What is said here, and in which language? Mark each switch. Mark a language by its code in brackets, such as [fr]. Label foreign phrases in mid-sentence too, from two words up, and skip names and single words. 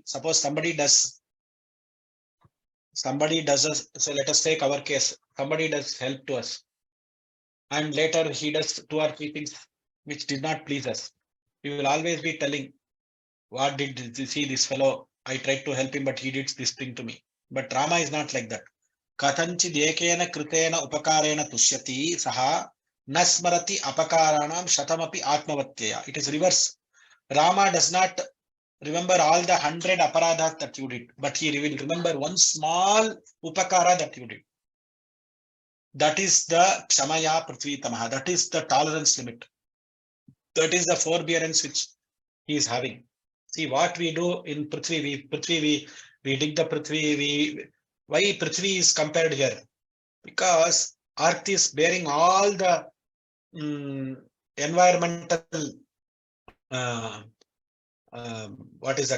[en] Suppose somebody does so let us take our case. Somebody does help to us, and later he does 2 or 3 things which did not please us. We will always be telling, what did you see this fellow I tried to help him, but he did this thing to me. But Rama is not like that. [sa] कथञ्चिद् एकेन कृतेन उपकारेण तुष्यति सह नस्मरति अपकाराणाम् शतमपि आत्मवत्यया. [en] It is reverse. Rama does not remember all the 100 aparadhas that you did, but he will remember one small upakara that you did. That is the [sa] क्षमया पृथ्वी तमह. [en] That is the tolerance limit. That is the forbearance which he is having. See what we do in Prithvi, we dig the Prithvi, why Prithvi is compared here? Because Earth is bearing all the environmental, what is that?